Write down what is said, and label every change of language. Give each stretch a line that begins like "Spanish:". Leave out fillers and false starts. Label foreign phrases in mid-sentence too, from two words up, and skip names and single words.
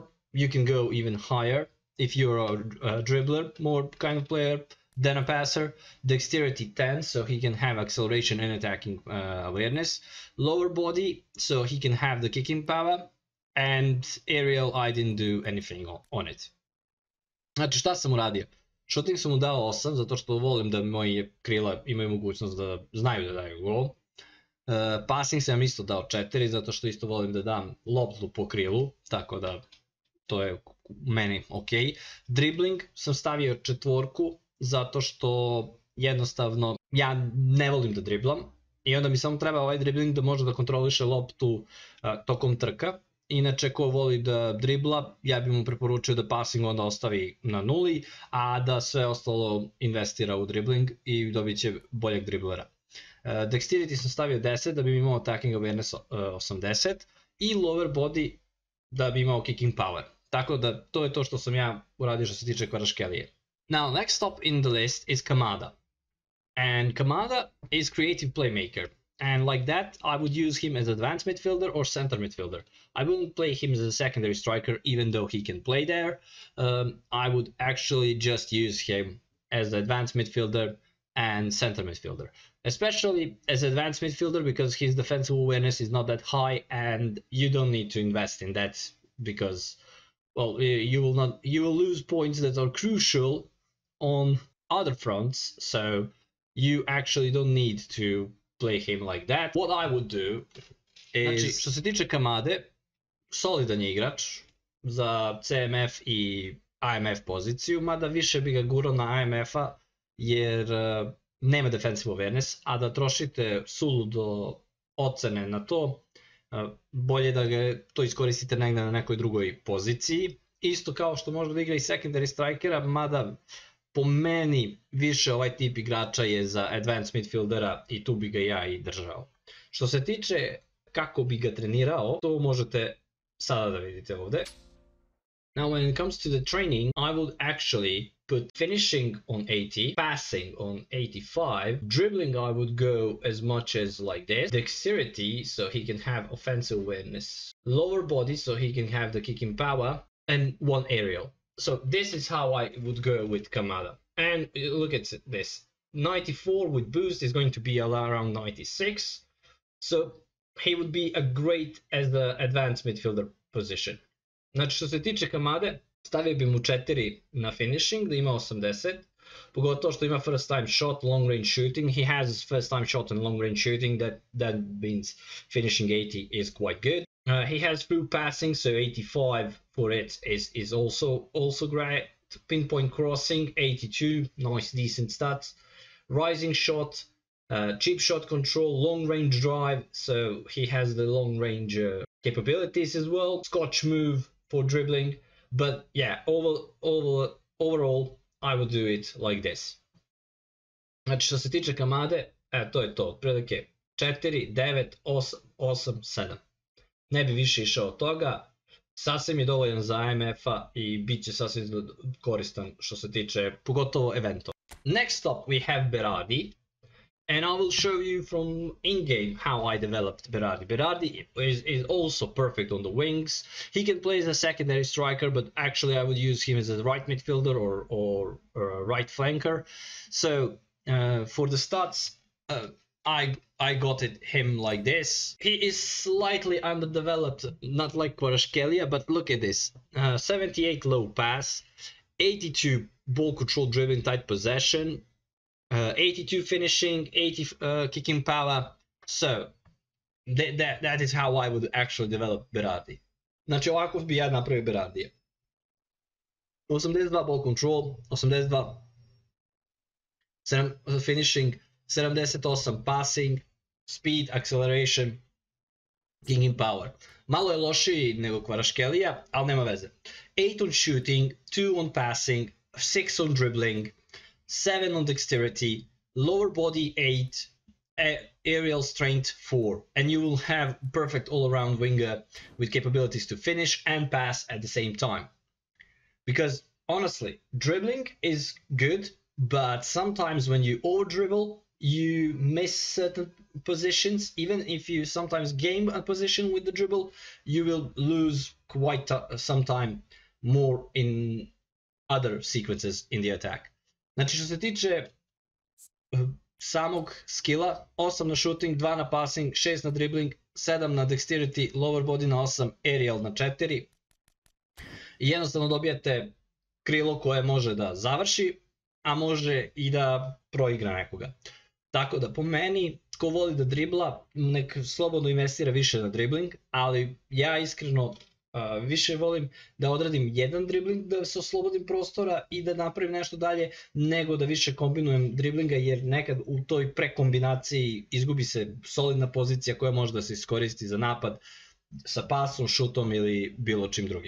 English: You can go even higher if you're a dribbler, more kind of player than a passer. Dexterity 10, so he can have acceleration and attacking awareness. Lower body, so he can have the kicking power. And aerial, I didn't do anything on it.
Bosnian: Znači, šta sam uradio? Shooting sam mu dao 8, zato što volim da moji krila imaju mogućnost da znaju da daju gol. Passing sam isto dao 4, zato što isto volim da dam loptu po krilu, tako da to je meni ok. Dribbling sam stavio 4, zato što jednostavno ja ne volim da driblam i onda mi samo treba ovaj dribbling da može da kontroliše loptu tokom trka. Inače, ko voli da dribla, ja bih mu preporučio da passing onda ostavi na 0, a da sve ostalo investira u dribbling i dobit će boljeg driblera. Dexterity sam stavio 10 da bi imao
English: attacking awareness
Bosnian: 80 i
English: lower body
Bosnian: da bi imao
English: kicking power.
Bosnian: Tako da to je to što sam ja uradio što se tiče Kvaratskhelije.
English: Now, next stop in the list is Kamada. And Kamada is creative playmaker. And like that, I would use him as advanced midfielder or center midfielder. I wouldn't play him as a secondary striker, even though he can play there. I would actually just use him as the advanced midfielder and center midfielder. Especially as advanced midfielder because his defensive awareness is not that high and you don't need to invest in that because, well, you will lose points that are crucial on other fronts, so you actually don't need to play him like that. What I would do is...
Bosnian: Znači, što se tiče Kamade, solidan je igrač za CMF i AMF poziciju, mada više bi ga gurao na AMF-a jer nema
English: defensive awareness,
Bosnian: a da trošite suludo ocene na to, bolje da ga to iskoristite negdje na nekoj drugoj poziciji. Isto kao što može da igra i
English: secondary strikera,
Bosnian: mada po meni više ovaj tip igrača je za
English: advanced midfieldera
Bosnian: i tu bi ga ja i držao. Što se tiče kako bi ga trenirao, to možete sada da vidite ovdje.
English: Now when it comes to the training, I would actually put finishing on 80, passing on 85, dribbling I would go as much as like this, dexterity so he can have offensive awareness, lower body so he can have the kicking power, and one aerial. So this is how I would go with Kamada. And look at this, 94 with boost is going to be around 96, so he would be a great as the advanced midfielder position.
Bosnian: Znači što se tiče Kamade, stavio bi mu 4 na finishing, da ima 80, pogotovo što ima
English: first time shot, long range shooting. He has first time shot and long range shooting, that means finishing 80 is quite good. He has through passing, so 85 for it is also great. Pinpoint crossing, 82, nice decent stats. Rising shot, cheap shot control, long range drive, so he has the long range capabilities as well. Scotch move for dribbling, but yeah, overall I would do it like this.
Bosnian: Znači što se tiče Kamade, to je to, otprilike 4, 9, 8, 8, 7. Ne bi više išao od toga, sasvim je dovoljan za MF-a i bit će sasvim koristan što se tiče pogotovo eventova.
English: Next up we have Berardi, and I will show you from in-game how I developed Berardi. Berardi is also perfect on the wings. He can play as a secondary striker, but actually I would use him as a right midfielder or a right flanker. So for the stats, I got him like this. He is slightly underdeveloped, not like Kvaratskhelia, but look at this. 78 low pass, 82 ball control dribbling tight possession, 82 finishing, 80 kicking power. So that is how I would actually develop Berardi.
Bosnian: Znači ovako bi ja napravio Berardija. 82 ball control, 82 finishing, 78 passing, speed, acceleration, kicking power. Malo je lošiji nego Kvaratskhelia, ali nema veze.
English: 8 on shooting, 2 on passing, 6 on dribbling, 7 on dexterity, lower body 8, aerial strength 4, and you will have perfect all-around winger with capabilities to finish and pass at the same time. Because honestly, dribbling is good, but sometimes when you over-dribble, you miss certain positions. Even if you sometimes gain a position with the dribble, you will lose quite some time more in other sequences in the attack.
Bosnian: Znači što se tiče samog skilla, 8 na shooting, 2 na passing, 6 na dribbling, 7 na dexterity,
English: lower body
Bosnian: na 8, aerial na 4. I jednostavno dobijate krilo koje može da završi, a može i da proigra nekoga. Tako da po meni, ko voli da dribla, nek slobodno investira više na dribbling, ali ja iskreno više volim da odradim jedan dribbling, da se oslobodim prostora i da napravim nešto dalje, nego da više kombinujem driblinga, jer nekad u toj prekombinaciji izgubi se solidna pozicija koja može da se iskoristi za napad sa pasom, šutom ili bilo čim drugim.